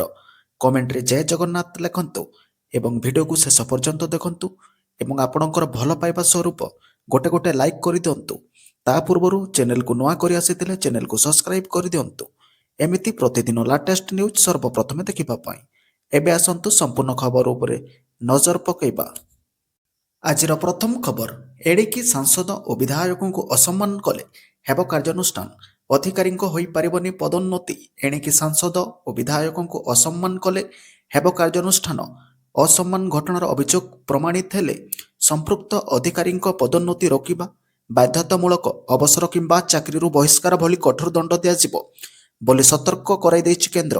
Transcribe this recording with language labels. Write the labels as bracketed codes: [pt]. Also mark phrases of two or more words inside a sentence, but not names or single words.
[or] କମେଣ୍ଟ ରେ ଜୟ ଜଗନ୍ନାଥ ଲେଖନ୍ତୁ ଏବଂ ଭିଡିଓ କୁ ଶେଷ ପର୍ଯ୍ୟନ୍ତ ଦେଖନ୍ତୁ ଏବଂ ଆପଣଙ୍କର ଭଲ ପାଇବା ସ୍ୱରୂପ ଗୋଟେ ଗୋଟେ ଲାଇକ କରି ଦିଅନ୍ତୁ। ତା ପୂର୍ବ ଚ୍ୟାନେଲ କୁ ନୂଆ କରି ଆସି ଚ୍ୟାନେଲ କୁ ସବସ୍କ୍ରାଇବ କରି ଦିଅନ୍ତୁ। ଏମିତି ପ୍ରତିଦିନ [en] latest news [or] ସର୍ବପ୍ରଥମେ ଦେଖିବା ପାଇଁ। ଏବେ ଆସନ୍ତୁ ସମ୍ପୂର୍ଣ୍ଣ ଖବର ଉପରେ ନଜର ପକାଇବା। ଆଜିର ପ୍ରଥମ ଖବର, ଏଣିକି ସାଂସଦ ଓ ବିଧାୟକଙ୍କୁ ଅସମ୍ମାନ କଲେ ହେବ କାର୍ଯ୍ୟାନୁଷ୍ଠାନ। ଅଧିକାରୀଙ୍କ ହୋଇପାରିବନି ପଦୋନ୍ନତି। ଏଣିକି ସାଂସଦ ଓ ବିଧାୟକଙ୍କୁ ଅସମ୍ମାନ କଲେ ହେବ କାର୍ଯ୍ୟାନୁଷ୍ଠାନ। ଅସମ୍ମାନ ଘଟଣାର ଅଭିଯୋଗ ପ୍ରମାଣିତ ହେଲେ ସମ୍ପୃକ୍ତ ଅଧିକାରୀଙ୍କ ପଦୋନ୍ନତି ରୋକିବା, ବାଧ୍ୟତାମୂଳକ ଅବସର କିମ୍ବା ଚାକିରିରୁ ବହିଷ୍କାର ଭଳି କଠୋର ଦଣ୍ଡ ଦିଆଯିବ ବୋଲି ସତର୍କ କରାଇ ଦେଇଛି କେନ୍ଦ୍ର।